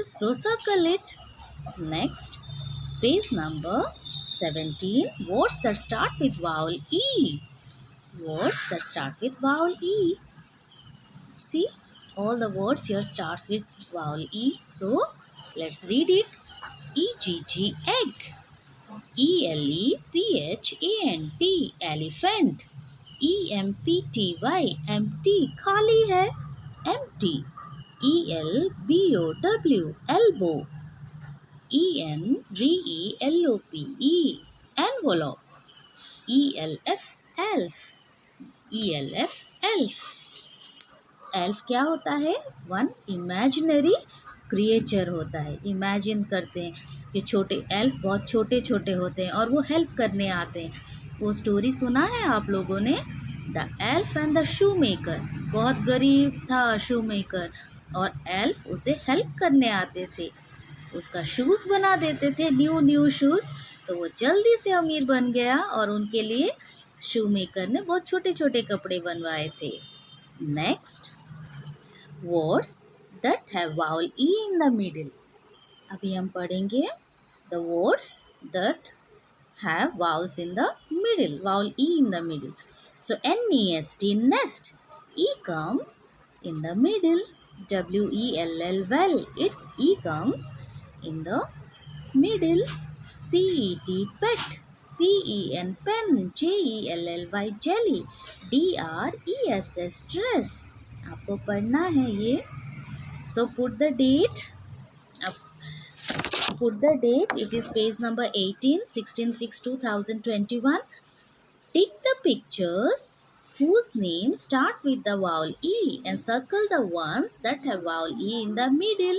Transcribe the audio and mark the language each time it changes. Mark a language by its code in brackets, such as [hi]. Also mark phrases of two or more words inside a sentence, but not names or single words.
[en] So circle it. Next, page number 17. Words that start with vowel E. Words that start with vowel E. See, all the words here starts with vowel E. So let's read it. E-G-G, egg. E-L-E-P-H-A-N-T, elephant. E-M-P-T-Y, empty, [hi] खाली है. [en] Empty. E-L-B-O-W, elbow. E-N-V-E-L-O-P-E, envelope. E-L-F, elf. E-L-F, elf. [hi] एल्फ क्या होता है? [en] one imaginary creature [hi] होता है. इमेजिन करते हैं कि छोटे एल्फ बहुत छोटे छोटे होते हैं और वो हेल्प करने आते हैं. वो स्टोरी सुना है आप लोगों ने? द एल्फ एंड द शू मेकर। बहुत गरीब था [en] shoe maker [hi] और एल्फ उसे हेल्प करने आते थे, उसका शूज़ बना देते थे, [en] new new shoes. [hi] तो वो जल्दी से अमीर बन गया और उनके लिए [en] shoe maker [hi] ने बहुत छोटे छोटे कपड़े बनवाए थे। [en] Next, words that have vowel E in the middle. [hi] अभी हम पढ़ेंगे [en] the words that have vowels in the middle, vowel E in the middle. So nest, nest, E comes in the middle, well, well, E comes in the middle. Pet, pen, pen, jelly, jelly, dress, dress. [hi] आपको पढ़ना है ये. [en] So put the date. Put the date. It is page number 18, 16/6/2021. Tick the pictures whose names start with the vowel E and circle the ones that have vowel E in the middle.